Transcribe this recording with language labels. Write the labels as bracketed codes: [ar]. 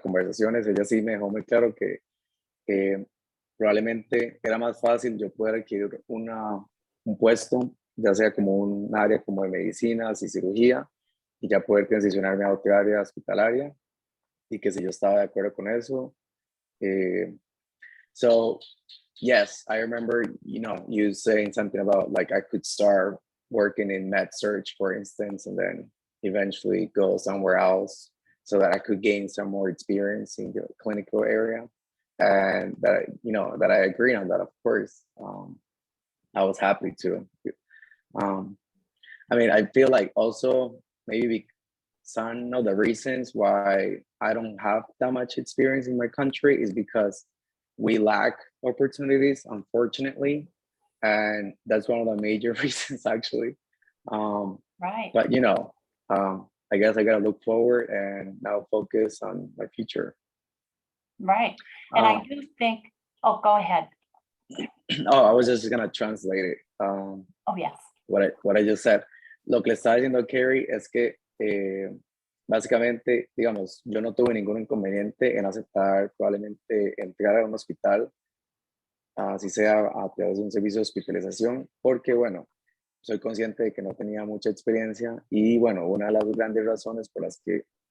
[es] Conversaciones, ella sí me dejó muy claro que probablemente era más fácil yo poder adquirir un puesto, ya sea como un área como de medicinas y cirugía, y ya poder transicionarme a otra área hospitalaria, y que si yo estaba de acuerdo con eso. [en] So, yes, I remember, you know, you saying something about like I could start working in med surg, for instance, and then eventually go somewhere else so that I could gain some more experience in the clinical area. And that, you know, that I agree on that, of course. I was happy to. I mean, I feel like also maybe some of the reasons why I don't have that much experience in my country is because we lack opportunities, unfortunately. And that's one of the major reasons, actually. Right. But, you know, I guess I got to look forward and now focus on my future. Right. And I do think, oh, go ahead. Oh, I was just going to translate it. Oh, yes. What I just said. [es] Lo que le estaba diciendo Carrie es que básicamente, digamos, yo no tuve ningún inconveniente en aceptar probablemente entrar a un hospital, así sea a través de un servicio de hospitalización, porque bueno, soy consciente de que no tenía mucha experiencia y bueno, una de las grandes razones por las que